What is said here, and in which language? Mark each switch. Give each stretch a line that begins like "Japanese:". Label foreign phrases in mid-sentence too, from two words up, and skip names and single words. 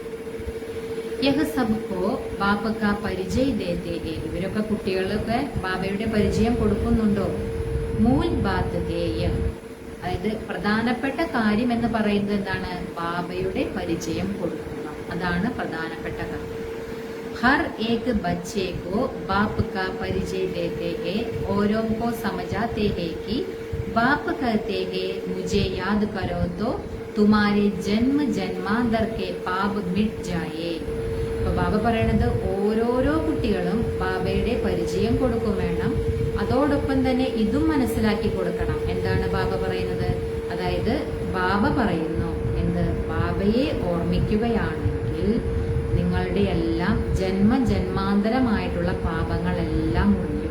Hindi: यह सब को बाबा का परिचय देते हैं.
Malayalam: ഇവരൊക്കെ കുട്ടികളൊക്കെ ബാബയുടെ പരിചയം കൊടുക്കുന്നുണ്ടോ?
Hindi: मूल बात है.
Malayalam: അതായത് പ്രധാനപ്പെട്ട കാര്യം എന്ന് പറയുന്നത് എന്താണ്? ബാബയുടെ പരിചയം കൊടുക്കുക, അതാണ് പ്രധാനപ്പെട്ട കാര്യം.
Hindi: हर एक बच्चे को बाप का परिचय देते हैं, औरों को समझाते हैं कि बाप कहते हैं मुझे याद करो तो तुम्हारे जन्म जन्मांतर के पाप मिट जाए.
Malayalam: അപ്പൊ ബാബ പറയണത് ഓരോരോ കുട്ടികളും ബാബയുടെ പരിചയം കൊടുക്കും വേണം, അതോടൊപ്പം തന്നെ ഇതും മനസ്സിലാക്കി കൊടുക്കണം. എന്താണ് ബാബ പറയുന്നത്? അതായത് ബാബ പറയുന്നു എന്ത്? ബാബയെ ഓർമ്മിക്കുകയാണെങ്കിൽ നിങ്ങളുടെ എല്ലാം ജന്മജന്മാന്തരമായിട്ടുള്ള പാപങ്ങളെല്ലാം ഒഴിയും.